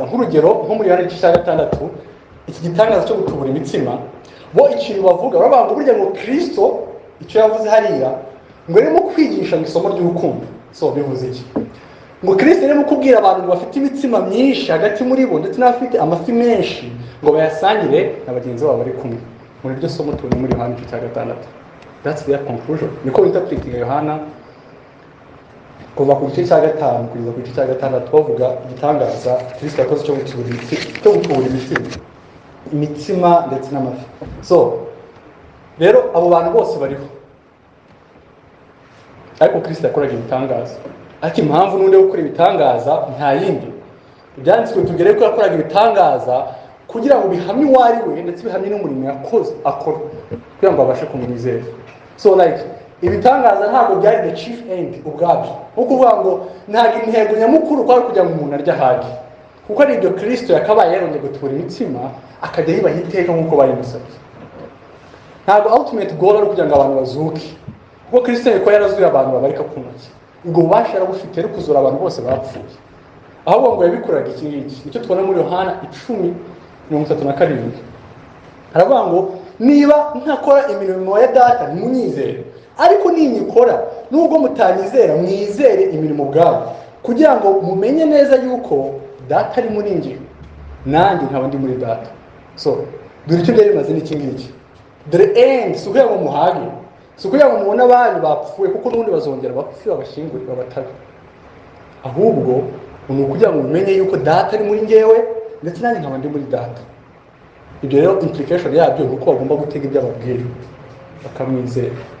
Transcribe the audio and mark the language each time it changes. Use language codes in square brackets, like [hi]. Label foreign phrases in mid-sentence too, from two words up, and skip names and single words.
[rw] Nk'urugero nko muri Yohana 6:6, iki gitangaza cyo gutubura imitsima, bo ikintu bavuga baravuga ngo burya ngo Kristo icyo yavuze hariya ngo arimo kwigisha mu isomo ry'urukundo. So bivuze iki? Ngo Kristo arimo kubwira abantu ngo bafite imitsima myinshi hagati muri bo ndetse n'abafite amafi menshi ngo bayasangire na bagenzi babo bari kumwe. Muri iryo somo tubona muri Yohana 6:6. [en] That's their conclusion. [rw] Niko interpreting Yohana kuva ku gice cya 5 kugeza ku gice cya 6 bavuga igitangaza Kristo yakoze cyo gutubura imitsima ndetse n'amafi. So rero abo bantu bose bariho, ariko Kristo yakoraga ibitangaza. Ariko impamvu n'undi wo gukora ibitangaza nta yindi, byanditswe tugere ko yakoraga ibitangaza kugira ngo bihamye uwo ari we ndetse bihamye n'umurimo yakoze akora kugira ngo abashe kumwizera. So like ibitangaza ntabwo byari [en] the chief end [rw] ubwabyo, nko kuvuga ngo ntabwo intego nyamukuru kwari kugira ngo umuntu arya hage, kuko ari ibyo Kristo yakabaye yarongeye gutubura imitsima akajya yibaha iteka nk'uko bayimusabye. Ntabwo [en] ultimate goal [rw] ari kugira ngo abantu bazuke, kuko Kristo yari yarazuye abantu babarika ku ntoki. Ubwo bubasha yarabufite ari kuzura abantu bose bapfuye. Ahubwo ngo yabikoraga iki ngiki nicyo tubona muri Yohana 10:37. Aravuga ngo niba ntakora imirimo ya Data ntimunyizere, ariko ninyikora nubwo mutanyizera mwizere imirimo bwawe, kugira ngo mumenye neza yuko Data ari muri njye nanjye nkaba ndi muri Data. So dore icyo byari bimaze n'iki ngiki. [en] The end [rw] si ukugira ngo muhage, si ukugira ngo mubone abantu bapfuye kuko n'ubundi bazongera bapfuye babashingure babatabe, ahubwo ni ukugira ngo mumenye yuko Data ari muri njyewe ndetse nanjye nkaba ndi muri Data. Ibyo rero implication yabyo ni uko bagomba gutega ibyo ababwira bakamwizera.